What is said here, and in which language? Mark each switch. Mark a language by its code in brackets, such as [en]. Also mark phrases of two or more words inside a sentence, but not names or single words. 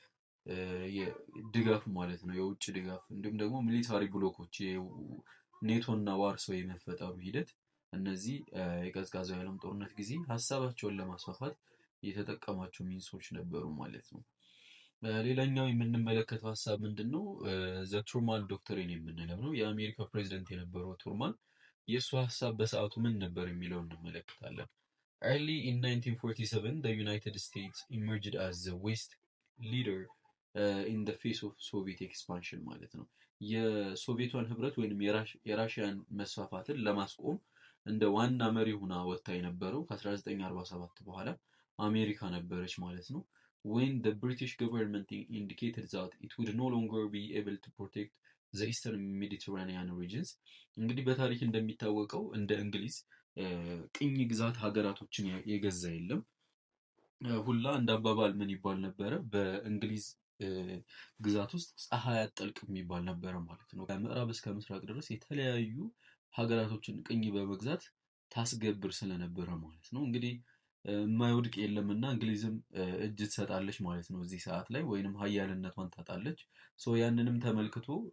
[am] ድጋፍ ማለት ነው፣ የውጭ ድጋፍ። እንዲሁም ደግሞ ሚሊታሪ ብሎኮች ኔቶ እና ዋርሶ የመፈጠሩ ሂደት እነዚህ የቀዝቃዛው የዓለም ጦርነት ጊዜ ሀሳባቸውን ለማስፋፋት የተጠቀሟቸው ሚንሶች ነበሩ ማለት ነው። ሌላኛው የምንመለከተው ሀሳብ ምንድን ነው? ዘ ትሩማን ዶክትሪን የምንለው ነው። የአሜሪካ ፕሬዚደንት የነበረው ቱርማን የእሱ ሀሳብ በሰዓቱ ምን ነበር የሚለው እንመለከታለን። [en] Early in 1947 the United States emerged as the West leader in the face of Soviet expansion [am] ማለት ነው። የሶቪየቷን ህብረት ወይንም የራሽያን መስፋፋትን ለማስቆም እንደ ዋና መሪ ሆና ወጥታ የነበረው ከ1947 በኋላ አሜሪካ ነበረች ማለት ነው። [en] when the British government indicated that it would no longer be able to protect the Eastern Mediterranean regions [am] እንግዲህ በታሪክ እንደሚታወቀው እንደ እንግሊዝ ቅኝ ግዛት ሀገራቶችን የገዛ የለም። ሁላ እንደ አባባል ምን ይባል ነበረ? በእንግሊዝ ግዛት ውስጥ ፀሐይ አትጠልቅም የሚባል ነበረ ማለት ነው። ከምዕራብ እስከ ምስራቅ ድረስ የተለያዩ ሀገራቶችን ቅኝ በመግዛት ታስገብር ስለነበረ ማለት ነው። እንግዲህ የማይወድቅ የለምና እንግሊዝም እጅ ትሰጣለች ማለት ነው እዚህ ሰዓት ላይ፣ ወይንም ሀያልነቷን ታጣለች። ያንንም ተመልክቶ